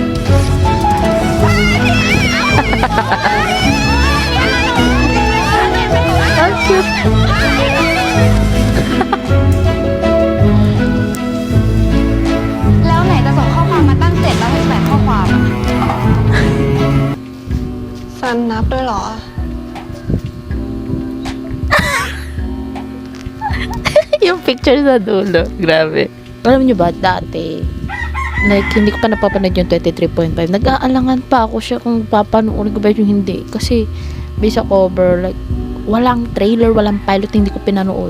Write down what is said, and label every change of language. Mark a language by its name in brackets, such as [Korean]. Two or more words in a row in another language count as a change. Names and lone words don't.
[English] How cute. [Thai] แล้วไหนจะส่งข้อความมาตั้ง768ข้อความ ซันนับด้วยเหรอ [Filipino] Yung picture sa dulo. Grabe. Alam nyo ba, dati, like, hindi ko pa napapanood yung 23.5. Nag-aalangan pa ako siya kung papanoorin ko ba yung hindi. Kasi, based sa cover, like, walang trailer, walang pilot, hindi ko pinanood.